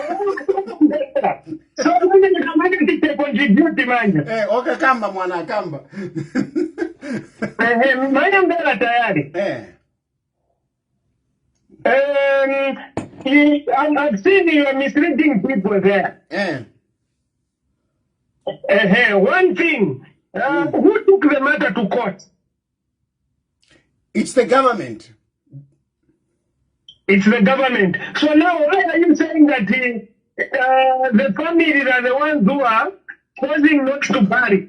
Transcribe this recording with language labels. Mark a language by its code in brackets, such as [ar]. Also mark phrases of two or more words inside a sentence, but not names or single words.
[en] so contribute manje. [sw] Okay, kamba mwana kamba. Manje mbele tayari. [en] I've seen you are misleading people there. One thing, who took the matter to court? It's the government. It's the government. So now, why are you saying that the families are the ones who are causing not to bury?